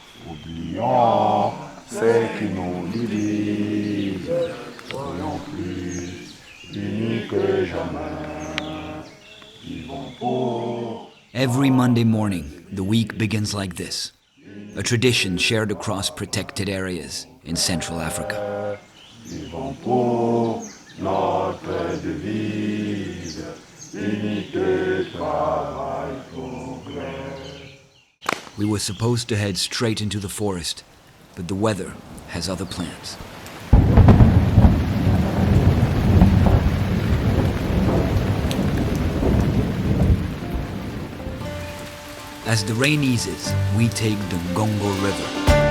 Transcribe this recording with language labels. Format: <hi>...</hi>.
<fr>Oublions ceux qui nous divisent, soyons plus unis que jamais. Vivons pour.</fr> <en>Every Monday morning, the week begins like this, a tradition shared across protected areas in Central Africa.</en> <fr>Vivons pour notre devise, unité, travail, progrès.</fr> <en>We were supposed to head straight into the forest, but the weather has other plans. As the rain eases, we take the Congo River.</en>